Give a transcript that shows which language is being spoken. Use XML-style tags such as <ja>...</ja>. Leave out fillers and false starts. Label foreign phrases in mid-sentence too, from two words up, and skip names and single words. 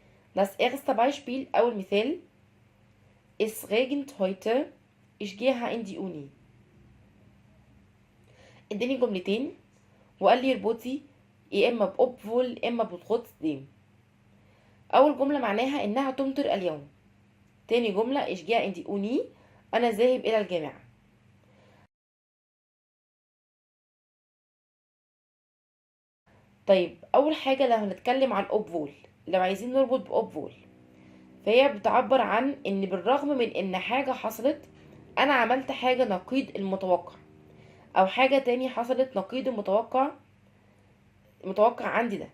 <de>Das erste Beispiel</de> <ar>أول مثال:</ar> <de>Es regnet heute, ich gehe in die Uni.</de> <ar>اداني جملتين وقال لي اربطي يا اما بأوبفول يا اما بtrotzdem. اول جمله معناها انها تمطر اليوم. تاني جمله</ar> <de>ich gehe in die Uni،</de> <ar>انا ذاهب الى الجامعه. طيب اول حاجه لو هنتكلم عن اوبفول، لو عايزين نربط باوبفول، فهي بتعبر عن ان بالرغم من ان حاجه حصلت انا عملت حاجه نقيض المتوقع، او حاجه تاني حصلت نقيض المتوقع عندي ده.</ar>